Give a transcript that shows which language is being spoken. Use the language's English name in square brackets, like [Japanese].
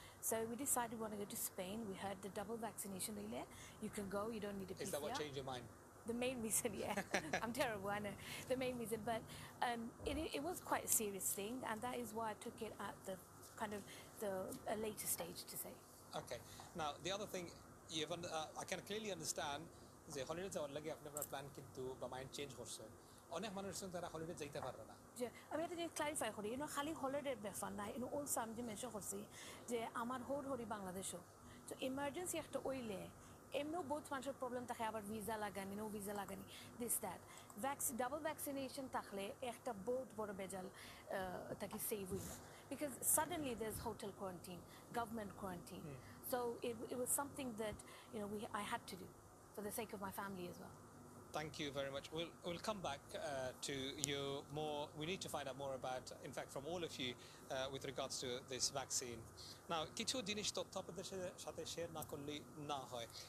[English] So we decided we want to go to Spain. We heard the double vaccination there. You can go, you don't need a PCR. Is that what changed your mind? The main reason, yeah. I'm terrible, I know. The main reason, but it was quite a serious thing, and that is why I took it at the kind of a later stage, to say. Okay. Now, the other thing, I can clearly understand [Bangla] যে holiday যাওয়ার লাগে আপনার plan কিন্তু বা mind change করছে, অনেক মানুষ তারা হলিডে যাইতে পারবে না। যে আমি এটা যে ক্লারিফাই করি, খালি হলিডের ব্যাপার না, অলসো আমি যে মেনশন করছি যে আমার হরি বাংলাদেশও, তো ইমার্জেন্সি একটা ওইলে এমনিও বহুত মানুষের প্রবলেম থাকে, আবার ভিসা লাগানি, নো ভিসা লাগানি, দিস দ্যাট ডাবল ভ্যাকসিনেশন থাকলে একটা বহুত বড় বেজাল তাকে সেভ হইল, [English] because suddenly there's hotel quarantine, government quarantine, so it was something that I had to do for the sake of my family as well. Thank you very much. We'll come back to you more. We need to find out more about, in fact, from all of you with regards to this vaccine. [Bangla] Now, কিছু জিনিস তথ্য আপনাদের সাথে share না করলে না হয়।